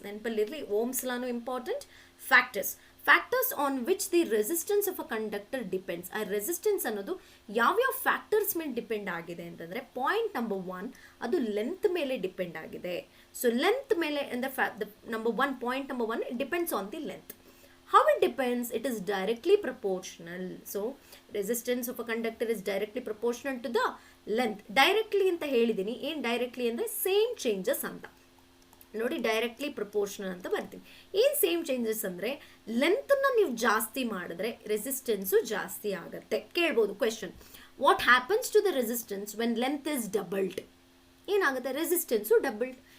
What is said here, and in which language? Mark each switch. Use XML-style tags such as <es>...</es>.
<kn>ನೆನಪಲ್ಲಿರಲಿ,</kn> <en>Ohm's ಲಾನು important, factors on which the resistance of a conductor depends.</en> <kn>ಆ resistance ಅನ್ನೋದು ಯಾವ್ಯಾವ factors ಮೇಲೆ depend ಆಗಿದೆ ಅಂತಂದರೆ, ಪಾಯಿಂಟ್ ನಂಬರ್ 1 ಅದು ಲೆಂತ್ ಮೇಲೆ ಡಿಪೆಂಡ್ ಆಗಿದೆ. ಸೊ ಲೆಂತ್ ಮೇಲೆ ಅಂದರೆ point number 1</kn> <en>it depends on the length. How it depends? It is directly proportional. So resistance of a conductor is directly proportional to the length.</en> <kn>Directly ಅಂತ ಹೇಳಿದ್ದೀನಿ. ಏನು directly ಅಂದರೆ same changes ಅಂತ ನೋಡಿ, directly proportional ಅಂತ ಬರ್ತೀವಿ. ಏನು same changes ಅಂದರೆ, ಲೆಂತನ್ನು ನೀವು ಜಾಸ್ತಿ ಮಾಡಿದ್ರೆ ರೆಸಿಸ್ಟೆನ್ಸು ಜಾಸ್ತಿ ಆಗುತ್ತೆ. ಕೇಳ್ಬೋದು question,</kn> <en>What happens to the resistance when length is doubled?</en> <kn>ಏನಾಗುತ್ತೆ? Resistance doubled.</kn>